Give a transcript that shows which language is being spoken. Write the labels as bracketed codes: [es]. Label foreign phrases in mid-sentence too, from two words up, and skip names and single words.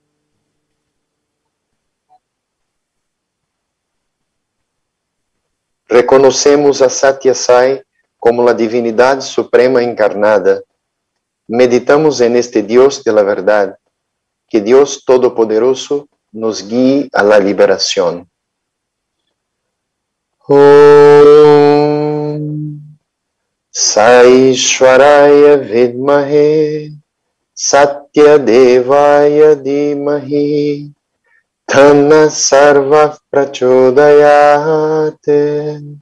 [es] Reconocemos a Satya Sai como la divinidad suprema encarnada. Meditamos en este Dios de la verdad. Que Dios Todopoderoso nos guíe a la liberación. [sa] Om Sai Shwaraya Vidmahe Satya Devaya Dhimahi Tanna Sarva Prachodayate.